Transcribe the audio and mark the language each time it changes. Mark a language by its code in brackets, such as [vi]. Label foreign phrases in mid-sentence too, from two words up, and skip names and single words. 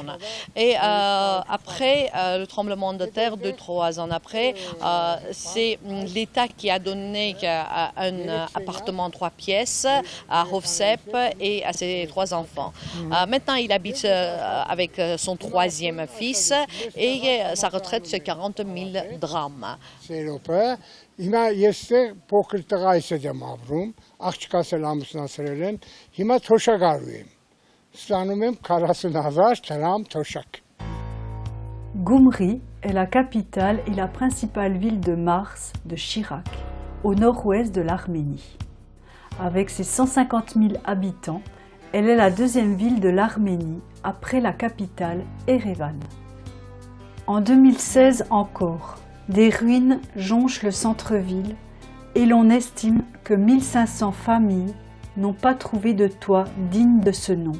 [fr] Et après le tremblement de terre, 2-3 ans après, c'est l'État qui a donné un appartement 3 pièces à Hovsep et à ses 3 enfants. Maintenant, il habite avec son 3e fils et sa retraite c'est 40 000 drams. [hy] Հիմա ես փոքր տղա եմ ապրում, աղջկաս էլ ամուսնացրել են, հիմա թոշակարու եմ, ստանում եմ 40,000 դրամ թոշակ. [fr] Gyumri est la capitale et la principale ville de Mars de Chirac, au nord-ouest de l'Arménie. Avec ses 150 000 habitants, elle est la 2e ville de l'Arménie après la capitale Erevan. En 2016 encore, des ruines jonchent le centre-ville et l'on estime que 1500 familles n'ont pas trouvé de toit digne de ce nom.